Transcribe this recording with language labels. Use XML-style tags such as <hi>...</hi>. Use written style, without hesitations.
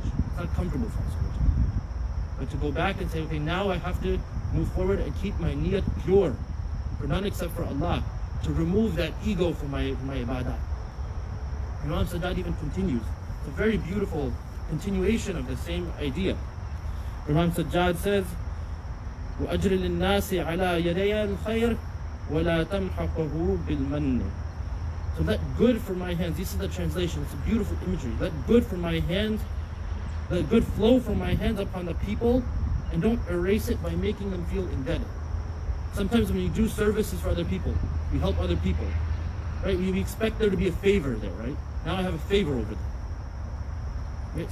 <en>It's not comfortable for us all the time. But to go back and say, okay, now I have to move forward and keep my niyat pure, for none except for Allah, to remove that ego from my ibadah. Imam Sajjad even continues. It's a very beautiful continuation of the same idea. Imam Sajjad says,</en> <ar>وَأَجْرِ لِلنَّاسِ عَلَى يَدَيَ الْخَيْرِ وَلَا تَمْحَقَهُ بِالْمَنِّ.</ar> <en>So let good from my hands, this is the translation, it's a beautiful imagery. Let good from my hands, let good flow from my hands upon the people, and don't erase it by making them feel indebted. Sometimes when you do services for other people, we help other people, right? We expect there to be a favor there, right? Now I have a favor over them. Right?</en>